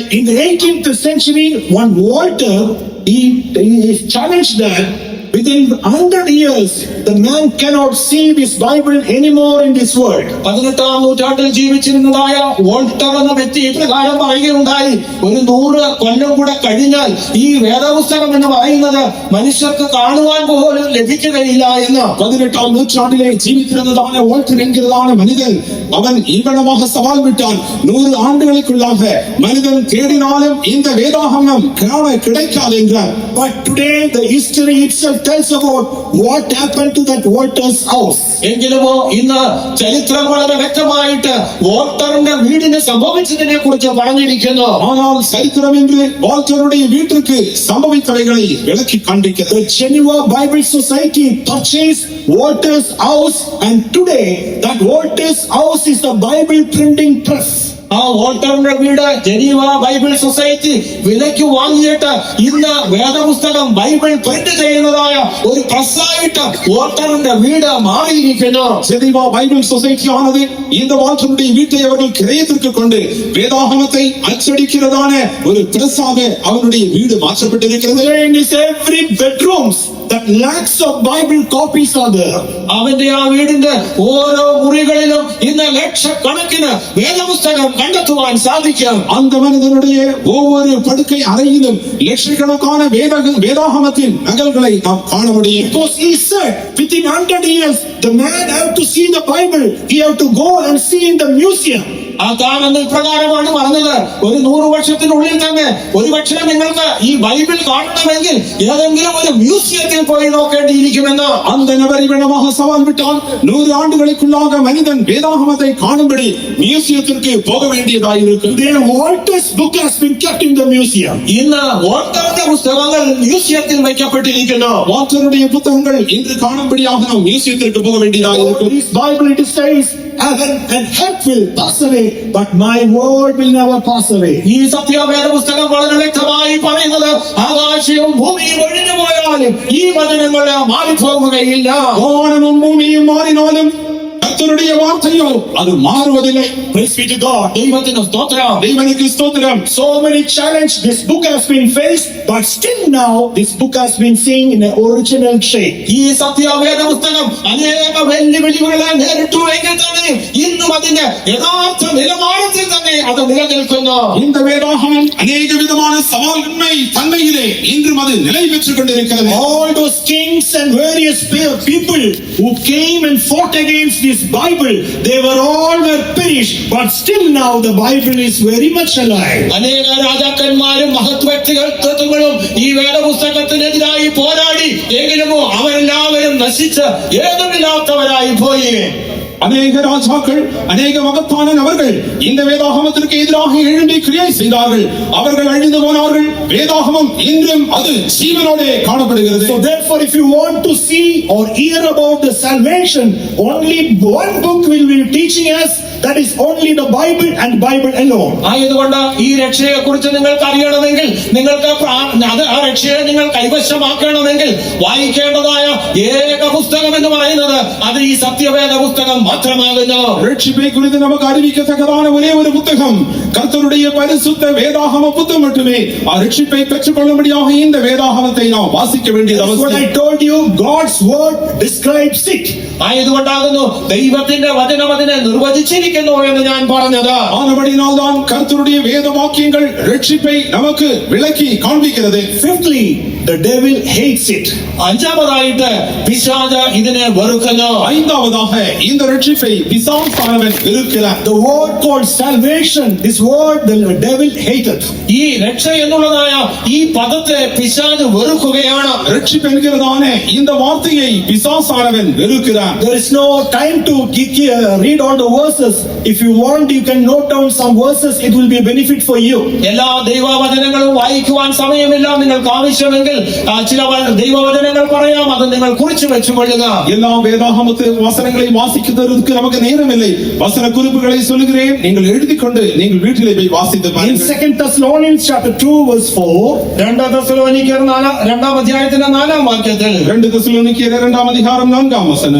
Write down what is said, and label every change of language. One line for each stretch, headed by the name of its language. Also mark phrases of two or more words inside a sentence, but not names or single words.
English: In the 18th century, one Walter he challenged that within 100 years the man cannot see this Bible anymore in this world.
Malayalam: 18-ാം നൂറ്റാണ്ടിൽ ജീവിച്ചിരുന്നതായ വോൾട്ടർ എന്ന വ്യക്തി ഇപ്രകാരം പറയുകയുണ്ടായി, ഒരു 100 കൊല്ലം കൂടെ കഴിഞ്ഞാൽ ഈ വേദപുസ്തകം എന്ന് പറയുന്നത് മനുഷ്യർക്ക് കാണുവാൻ പോലും ലഭിക്കുകയില്ല എന്ന്.
Tamil: 18-ാം நூற்றாண்டிலே ஜீவித்திருந்ததான வால்டர் என்கிறதான மனிதன் அவன் இவ்வளவாக சவால் விட்டான். 100 ஆண்டுகளுக்குள்ளாக மனிதன் தேடினாலும் இந்த வேதாகமம் கிடைக்காது என்றார்.
English: But today the history itself tells about what happened to that Walter's house.
Malayalam: എങ്കിലുമോ ഇന്ന് ചരിത്രം വളരെ വ്യക്തമായിട്ട് വോൾട്ടറിന്റെ വീടിന് സംഭവിച്ചതിനെ കുറിച്ച് പറഞ്ഞിരിക്കുന്നു.
Tamil: ஆனால் சரித்திரம் என்று வால்டருடைய வீட்டுக்கு சம்பவித்தவைகளை விளக்கி காண்பிக்கிறது.
English: The Geneva Bible Society purchased Walter's house, and today that Walter's house is the Bible printing press.
Malayalam: ആ വോൾട്ടറിന്റെ വീട് ജനീവ ബൈബിൾ സൊസൈറ്റി വിലയ്ക്ക് വാങ്ങിയിട്ട് ഇന്ന് വേദപുസ്തകം ബൈബിൾ പ്രിന്റ് ചെയ്യുന്നതായ ഒരു പ്രസ്സായിട്ട് വോൾട്ടറിന്റെ വീട് മാറിയിരിക്കുന്നു.
Tamil: ஜெனீவா பைபிள் சொசைட்டி ஆனது இந்த வால்டருடைய வீட்டை அவர்கள் கிரயத்திற்கு கொண்டு வேதாகமத்தை அச்சடிக்கிறதான ஒரு பிரஸ்ஸாக அவருடைய வீடு மாற்றப்பட்டிருக்கிறது.
English: In this every bedrooms that lakhs of Bible copies are there.
Malayalam: അവന്റെ ആ വീടിന്റെ ഓരോ മുറികളിലും ഇന്ന് ലക്ഷക്കണക്കിന് വേദപുസ്തകം കണ്ടെത്തുവാൻ സാധിക്കും.
Tamil: அந்த மனிதனுடைய ஒவ்வொரு படுக்கை அறையிலும் லட்சக்கணக்கான வேதாகமத்தின் நகல்களை நாம் காண முடியும்.
English: Because he said within 100 years the man have to see the Bible, he have to go and see in the museum.
Malayalam: ആ താനെന്ന് ഇപ്രകാരമാണ് പറഞ്ഞത്, ഒരു 100 വർഷത്തിനുള്ളിൽ തന്നെ ഒരുപക്ഷെ നിങ്ങൾക്ക് ഈ ബൈബിൾ കാണണമെങ്കിൽ ഏതെങ്കിലും ഒരു മ്യൂസിയത്തിൽ പോയി നോക്കേണ്ടിയിരിക്കുമെന്ന്.
Tamil: அந்த நபர் இவனமாக சவால் விட்டால் 100 ஆண்டுகளுக்குள்ளாக மனிதன் வேதாகமத்தை காணும்படி மியூசியத்திற்கு போக வேண்டியதாயிருக்கும்.
English: Their Walter's book has been kept in the museum.
Malayalam: ഇന്ന് വാൾട്ടറിന്റെ പുസ്തകങ്ങൾ മ്യൂസിയത്തിൽ വയ്ക്കപ്പെട്ടിരിക്കുന്നു.
Tamil: வால்டருடைய புத்தகங்கள் இன்று காணும்படியாக நாம் மியூசியத்திற்கு போக வேண்டியதாயிருக்கும்.
English: This Bible it says heaven and earth will pass away, but my word will never pass away.
Malayalam: ഈ സത്യവേദ പുസ്തകം വളരെ വ്യക്തമായി പറയുന്നത് ആകാശവും ഭൂമിയും ഒഴിഞ്ഞു പോയാലും ഈ വചനങ്ങൾ മാറിപ്പോകുകയില്ല.
Tamil: வானமும் பூமியும் மாறினாலும் கர்த்தருடைய வார்த்தையோ அது மாறுவதில்லை.
English: Praise be to God.
Malayalam: ദൈവത്തിന് സ്തോത്രം.
Tamil: தேவனுக்கு ஸ்தோத்திரம்.
English: So many challenge this book has been faced, but still now this book has been seen in an original shape.
Malayalam: ഈ സത്യവേദ പുസ്തകം അനേക വെല്ലുവിളികളെ നേരിട്ടു എങ്കിൽ തന്നെ ഇന്നും അതിന്റെ യഥാർത്ഥ നിലവാരത്തിൽ തന്നെ അത് നിലനിൽക്കുന്നു.
Tamil: இந்த வேதாகமம் அநேக விதமான சவால்மை தன்மையிலே இன்றும் அது நிலை பெற்றுக் கொண்டிருக்கிறது.
English: All those kings and various people who came and fought against this Bible, they were all perished, but still now the Bible is very much alive.
Malayalam: അനേക രാജാക്കന്മാരും മഹത് വ്യക്തികളും ഈ വേദപുസ്തകത്തിനെതിരായി പോരാടി എങ്കിലും അവരെല്ലാവരും നശിച്ച് ഏതുമില്ലാത്തവരായി പോയി.
Tamil: அநேக ராஜாக்கள் அநேக மகத்தான நபர்கள் இந்த வேதாகமத்திற்கு எதிராக எழும்பி கிரியை செய்தார்கள். அவர்கள் அழிந்து போனார்கள். வேதாகமம் இன்றும் அது ஜீவனோடே காணப்படுகிறது.
English: So therefore if you want to see or hear about the salvation, only one book will be teaching us, that is only the Bible and Bible alone.
Malayalam: ആയതുകൊണ്ട് ഈ രക്ഷയെ കുറിച്ച് നിങ്ങൾക്ക് അറിയണമെങ്കിൽ, നിങ്ങൾക്ക് ആ രക്ഷയെ നിങ്ങൾ കൈവശമാക്കണമെങ്കിൽ വായിക്കേണ്ടതായ ഏക പുസ്തകം എന്ന് പറയുന്നത് അത് ഈ സത്യവേദ പുസ്തകം മാത്രമാകുന്നു.
Tamil: ரட்சிப்பை குறித்து நமக்கு அறிவிக்கத்தக்கதான ஒரே ஒரு புத்தகம் கர்த்தருடைய பரிசுத்த வேதாகம புத்தகம் மட்டுமே. ரட்சிப்பை பெற்றுக்கொள்ளும்படியாக இந்த வேதாகமத்தை நாம் வாசிக்க வேண்டியது அவசியம்.
English: I told you God's word describes it.
Malayalam: ആയതുകൊണ്ടാകുന്നു ദൈവത്തിന്റെ വചനം അതിനെ നിർവചിച്ചിരിക്കുന്നു എന്ന് ഞാൻ പറഞ്ഞത്.
Tamil: ആനപടിയാൽ தான் கர்த்தருடைய வேத வாக்கியங்கள் ரட்சிப்பை நமக்கு விளக்கி காண்பிக்கிறது.
English: Fifthly, the devil hates it.
Malayalam: അഞ്ചാമതായിട്ട് പിശാച് ഇതിനെ വെറുക്കുന്നു.
Tamil: ஐந்தாவதாக இந்த ரட்சிப்பை பிசாசானவன் வெறுக்கிறான்.
English: The word called salvation, this word the devil hated.
Malayalam: ഈ രക്ഷ എന്നുള്ളതായ ഈ പദത്തെ പിശാച് വെറുക്കുകയാണ്.
Tamil: ரட்சிப்பு என்கிறதான இந்த வார்த்தையை பிசாசானவன் வெறுக்கிறான்.
English: There is no time to read all the verses. If you want, you can note down some verses. It will be a benefit for you.
Malayalam: എല്ലാ ദൈവവചനങ്ങളും വായിക്കുവാൻ സമയമില്ല. നിങ്ങൾക്ക് ആവശ്യമെങ്കിൽ ചില ദൈവവചനങ്ങൾ പറയാം, അത് നിങ്ങൾ കുറിച്ചു വെച്ചുകൊള്ളുക.
Tamil: எல்லா வேதாகமத்து வசனங்களை வாசிக்கிறதுக்கு நமக்கு நேரம் இல்லை. வசன குறிப்புகளை சொல்லுகிறேன், நீங்கள் எழுதிக் கொண்டு நீங்கள் வீட்டிலே போய் வாசித்து
English: In
Tamil: பாருங்கள்.
English: 2 Thessalonians chapter 2 verse 4,
Malayalam: 2 തെസ്സലോനിക്കർ 2 അധ്യായത്തിന്റെ 4 വാക്യത്തിൽ
Tamil: 2 തെസ്സലോനിക്കർ 2 அதிகாரம் 4 வசனம்,